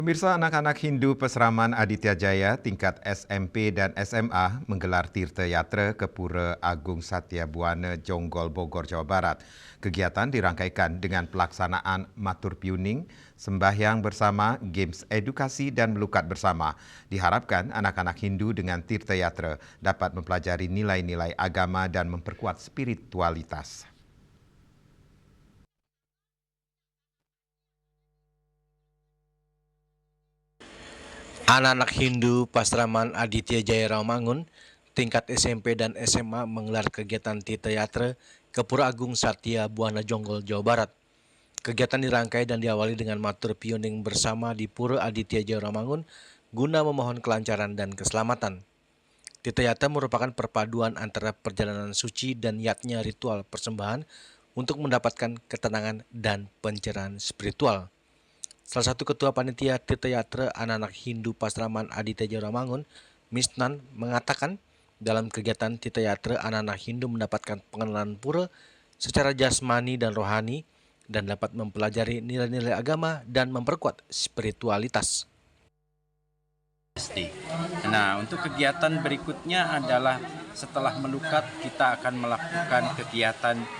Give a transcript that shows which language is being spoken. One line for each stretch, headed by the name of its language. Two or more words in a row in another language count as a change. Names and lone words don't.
Indonesian: Pemirsa, anak-anak Hindu Peseraman Aditya Jaya tingkat SMP dan SMA menggelar Tirta Yatra ke Pura Agung Satya Buana Jonggol Bogor, Jawa Barat. Kegiatan dirangkaikan dengan pelaksanaan
Balinese: matur piuning,
Indonesian: sembahyang bersama, games edukasi dan melukat bersama. Diharapkan anak-anak Hindu dengan Tirta Yatra dapat mempelajari nilai-nilai agama dan memperkuat spiritualitas. Anak-anak Hindu Pasraman Aditya Jaya Rawamangun, tingkat SMP dan SMA menggelar kegiatan Tirta Yatra ke Pura Agung Satya Buana Jonggol, Jawa Barat. Kegiatan dirangkai dan diawali dengan
Balinese: matur piuning
Indonesian: bersama di Pura Aditya Jaya Rawamangun guna memohon kelancaran dan keselamatan. Tirta Yatra merupakan perpaduan antara perjalanan suci dan yatnya ritual persembahan untuk mendapatkan ketenangan dan pencerahan spiritual. Salah satu ketua panitia Tirta Yatra anak-anak Hindu Pasraman Aditya Jaya Rawamangun, Misnan, mengatakan dalam kegiatan Tirta Yatra anak-anak Hindu mendapatkan pengenalan pura secara jasmani dan rohani dan dapat mempelajari nilai-nilai agama dan memperkuat spiritualitas. Nah, untuk kegiatan berikutnya adalah setelah melukat kita akan melakukan kegiatan